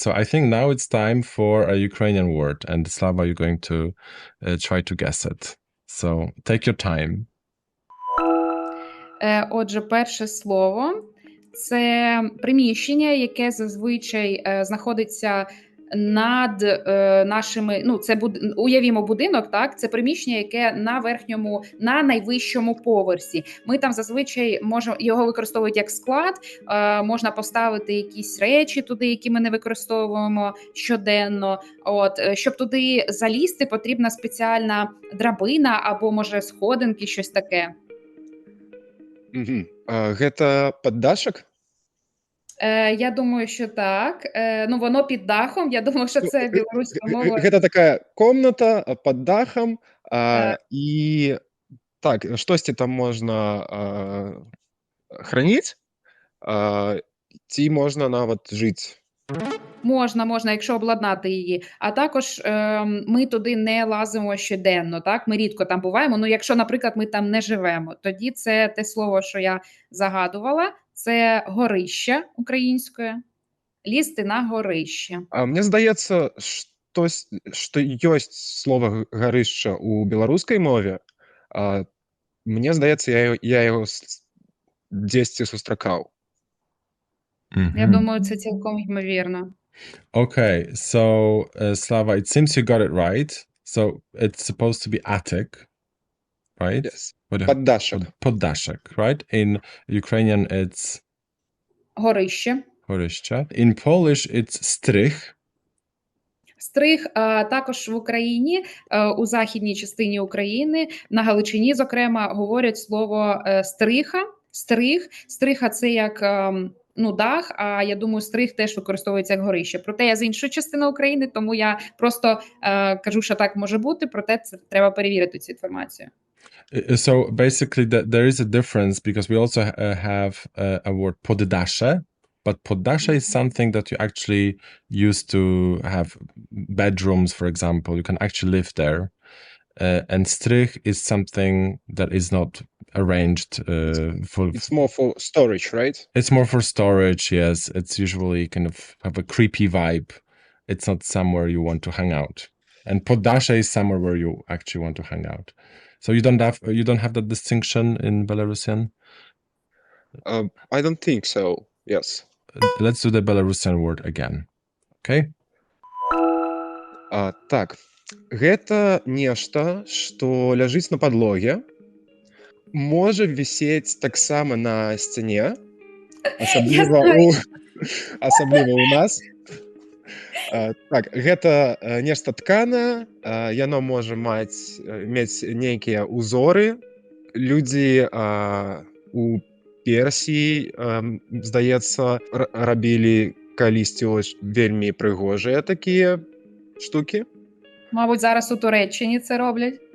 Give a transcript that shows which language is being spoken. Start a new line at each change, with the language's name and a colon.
English: So I think now it's time for a Ukrainian word, and Slava, you're going to try to guess it. So take your time.
Ukrainian: Отже, перше слово – це приміщення, яке зазвичай знаходиться над нашими, уявімо будинок, так? Це приміщення, яке на найвищому поверсі. Ми там зазвичай його використовують як склад, можна поставити якісь речі туди, які ми не використовуємо щоденно. Щоб туди залізти, потрібна спеціальна драбина або, може, сходинки, щось таке.
Belarusian: Гэта паддашак?
Ukrainian: Я думаю, що так. Воно під дахом. Я думаю, що це білоруська мова.
Belarusian: Гэта такая комната пад дахам, і так, штосьці там можна храніць, ці можна нават жыць.
Ukrainian: Можна, якщо обладнати її. А також ми туди не лазимо щоденно, так? Ми рідко там буваємо. Якщо, наприклад, ми там не живемо, тоді це те слово, що я загадувала, це горище українською. Лізти на горище.
Belarusian: Мне здаецца, што ёсць слова гарышча ў беларускай мове. Мне здаецца, я яго дзесьці сустракаў.
Ukrainian: Я думаю, це цілком ймовірно.
English: Okay, so Slava, it seems you got it right. So it's supposed to be attic, right? Yes. Poddashek, right? In Ukrainian, it's
Ukrainian: горище.
English: In Polish, it's strych.
Ukrainian: Стриг також в Україні, у західній частині України, на Галичині, зокрема, говорять слово стриха. Стриха це як дах, а я думаю, стриг теж використовується як горище. Проте я з іншої частини України, тому я просто кажу, що так може бути, проте це треба перевірити цю інформацію.
English: So basically, there is a difference because we also have a word poddasze, but poddasze is something that you actually use to have bedrooms, for example. You can actually live there. And strych is something that is not arranged for. It's more for storage, right? It's more for storage, yes. It's usually kind of have a creepy vibe. It's not somewhere you want to hang out. And poddasze is somewhere where you actually want to hang out. So you don't have that distinction in Belarusian? I don't think so. Yes. Let's do the Belarusian word again. Okay?
Belarusian: Так. Гэта нешта, што ляжыць на падлоге, можа вісець таксама на сцяне, асабліва ў нас. Так, гэта нешта тканае, яно можа мець нейкія ўзоры. Людзі у Персіі, здаецца, рабілі калісьці вельмі прыгожыя такія штукі.
Ukrainian: Мабуть, зараз у Туреччині це роблять.